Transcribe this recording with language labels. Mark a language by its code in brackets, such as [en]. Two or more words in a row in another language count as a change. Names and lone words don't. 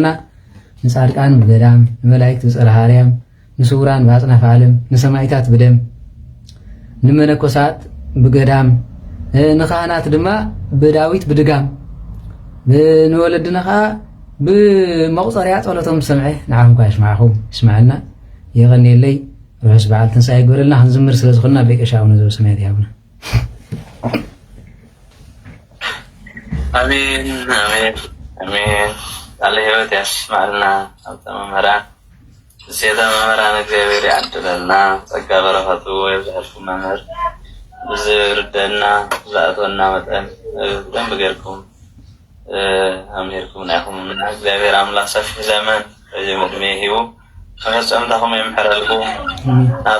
[ti] ንጻድቃን ብገዳም ንመላእክት ብፀርሐ ኣርያም ንስውራን ብኣጽናፈ ዓለም ንሰማይታት ብደም ንመነኮሳት ብገዳም ንኻህናት ድማ ብዳዊት ብድጋም ንወለድና ከዓ ብመቁፀርያ ጸሎቶም ሰምዐ ንዓኹም ኳ ይስማዓኹም ይስማዓልና የቐኒየለይ ርሑስ በዓል ትንሣኤ ይግበረልና ክንዝምር ስለ ዝኾንና ቤቀሻውነ ዘበሰማያት ይሃብና [am] አሜን አሜን አሜን ቃለ ሕይወት ያስማልና ሀብተ መምህራን እሴተ መምህራን እግዚአብሔር ያድለና [ti] ጸጋ በረከቱ የብዛሕልኩም መምህር ብዝርደና ዝኣተወና መጠን ደንብ ጌርኩም ኣምሄርኩም ናይኹምና እግዚአብሔር ኣምላኽ ሰፊሕ ዘመን ረጅም ዕድሜ ሂቡ ከመፀምታኹም የምሕረልኩም ናብ